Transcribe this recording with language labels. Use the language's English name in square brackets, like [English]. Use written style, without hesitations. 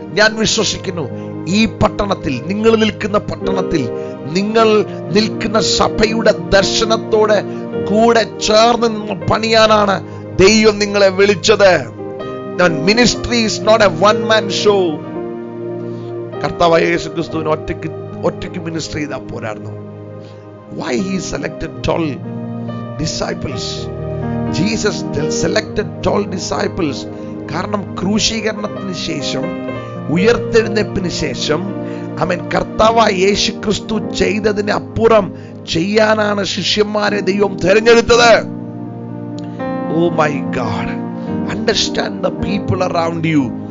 [Malayalam] ഞാൻ വിശ്വസിക്കുന്നു ഈ പട്ടണത്തിൽ, നിങ്ങൾ നിൽക്കുന്ന പട്ടണത്തിൽ, നിങ്ങൾ നിൽക്കുന്ന സഭയുടെ ദർശനത്തോടെ കൂടെ ചേർന്ന് നിന്ന് പണിയാനാണ് ദൈവം നിങ്ങളെ വിളിച്ചത്. [English] Ministry is not a one man show. [Malayalam] കർത്താവായ യേശു ക്രിസ്തുവിന് ഒറ്റയ്ക്ക് മിനിസ്ട്രി ചെയ്താൽ പോരായിരുന്നു. [English] Why he selected 12 disciples? Jesus selected 12 disciples. [Malayalam] കാരണം ക്രൂശീകരണത്തിന് ശേഷം, ഉയർത്തെഴുന്നേൽപ്പിന് ശേഷം, ആമേൻ, കർത്താവായ യേശു ക്രിസ്തു ചെയ്തതിന് അപ്പുറം ചെയ്യാനാണ് ശിഷ്യന്മാരെ ദൈവം തിരഞ്ഞെടുത്തത്. [English] Oh my god, understand the people around you.